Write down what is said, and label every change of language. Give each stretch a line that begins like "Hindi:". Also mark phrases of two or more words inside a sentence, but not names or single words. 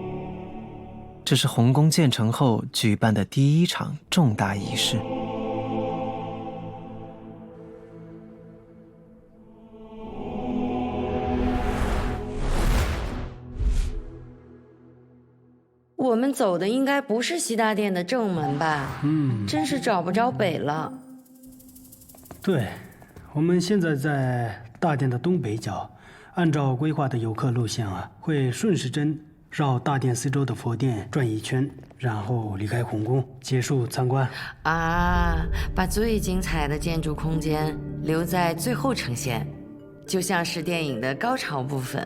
Chinese: 這是紅宮建成後舉辦的第一場重大儀式。我們走的應該不是西大殿的正門吧？真是找不着北了。对，我們現在在大殿的東北角，按照規劃的遊客路線會順時針繞大殿四周的佛殿轉一圈，然後離開紅宮，結束參觀。把最精彩的建築空間留在最後呈現，就像是電影的高潮部分。